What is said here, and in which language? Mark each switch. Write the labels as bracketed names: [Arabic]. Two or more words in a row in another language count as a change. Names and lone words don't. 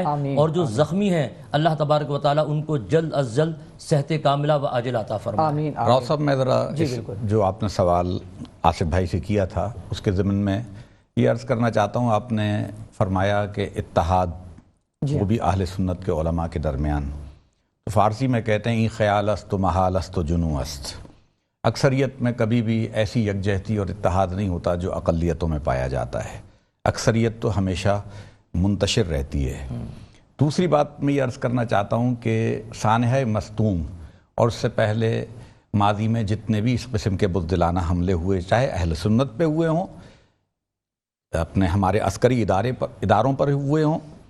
[Urdu] اور جو زخمی ہیں [Arabic] اللہ تبارک و تعالی [Urdu] ان کو جلد از جلد صحت کاملہ و عاجل عطا فرمائے. راؤ صاحب میں ذرا جو آپ نے سوال آصف بھائی سے کیا تھا اس کے ضمن میں یہ عرض کرنا چاہتا ہوں. آپ نے فرمایا کہ اتحاد وہ بھی اہل سنت کے علماء کے درمیان, تو فارسی میں کہتے ہیں [Persian] ای خیال است و محال است و جنو است. [Urdu] اکثریت میں کبھی بھی ایسی یکجہتی اور اتحاد نہیں ہوتا جو اقلیتوں میں پایا جاتا ہے. اکثریت تو ہمیشہ منتشر رہتی ہے. دوسری بات میں یہ عرض کرنا چاہتا ہوں کہ سانحہ مستوم اور اس سے پہلے ماضی میں جتنے بھی اس قسم کے بزدلانہ حملے ہوئے، چاہے اہل سنت پہ ہوئے ہوں، اپنے ہمارے عسکری اداروں پر ہوئے ہوں،